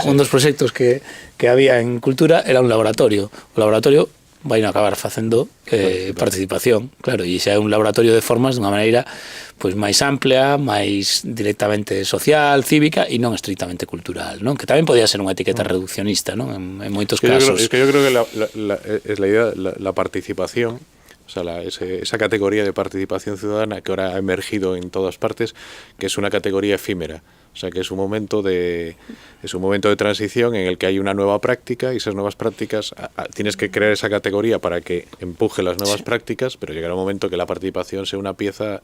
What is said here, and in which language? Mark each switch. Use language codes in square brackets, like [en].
[gl] Un dos proxectos que había en Cultura era un laboratorio. O laboratorio vai acabar facendo participación, claro, e xa é un laboratorio de formas dunha maneira pois máis amplia, máis directamente social, cívica e non estrictamente cultural, non? Que tamén podía ser unha etiqueta reduccionista, non? En moitos casos. [es] Yo creo que la idea, la participación, o sea, esa categoría de participación ciudadana que ahora ha emergido en todas partes, que es una categoría efímera. O sea, que es un momento de transición en el que hay una nueva práctica y esas nuevas prácticas, tienes que crear esa categoría para que empuje las nuevas prácticas, pero llegará un momento que la participación sea una pieza.